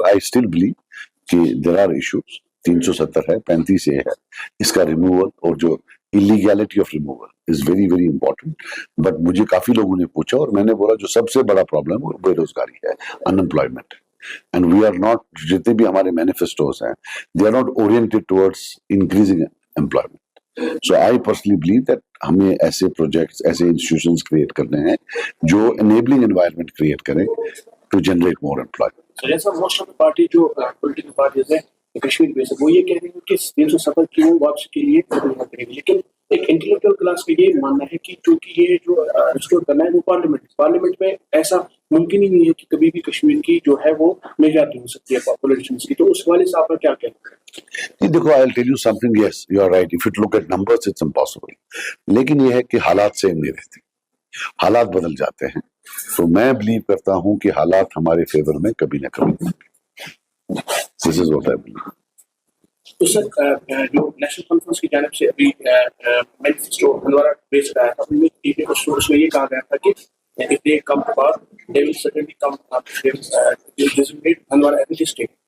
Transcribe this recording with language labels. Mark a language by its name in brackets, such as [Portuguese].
[English] I still believe کہ there are issues. [Urdu] 370 ہے، 35 ہے، اس کا ریموول اور جو [English] illegality of removal is very very important. [Urdu] But مجھے کافی لوگوں نے پوچھا اور میں نے بولا جو سب سے بڑا پرابلم وہ بے روزگاری ہے، unemployment. [English] and we are not, [Urdu] جتنے بھی ہمارے مینیفیسٹوز ہیں [English] They are not oriented towards increasing employment. So I personally believe that [Urdu] ہمیں ایسے پروجیکٹس، ایسے انسٹیٹیوشنز کریٹ کرنے ہیں جو انیبلنگ انوائرمنٹ کریٹ کریں [English] To generate more employment. [Urdu] Sajjad صاحب، موسٹ آف پارٹی جو پولیٹیکل پارٹیز ہیں کشمیر میں سے، وہ یہ کہہ رہے ہیں کہ 370 کی واپسی کے لیے کریں گے، لیکن ایک انٹلیکچوئل کلاس کا یہ ماننا ہے کہ چونکہ یہ جو ریسٹور کرنا ہے وہ پارلیمنٹ میں ایسا ممکن ہی نہیں ہے کہ کبھی بھی کشمیر کی جو ہے وہ میجارٹی ہو سکتی ہے پولیٹیشنس کی. تو اس حوالے سے آپ کا کیا کہنا ہے؟ دیکھو [English] I'll tell you something, yes you are right, if you look at numbers it's impossible. [Urdu] لیکن یہ ہے کہ حالات سیم نہیں رہتے، حالات بدل جاتے ہیں. تو میں بلیو کرتا ہوں کہ حالات ہمارے فیور میں کبھی نہ کبھی. [English] This is what I believe. [Urdu] تو سر، جو نیشنل کانفرنس کی جانب سے ابھی مینیفیسٹو ہندوارہ بیسڈ آیا تھا، اس میں یہ کہا گیا تھا کہ [English] if they come to power, they will certainly come up, they will designate Handwara as a state.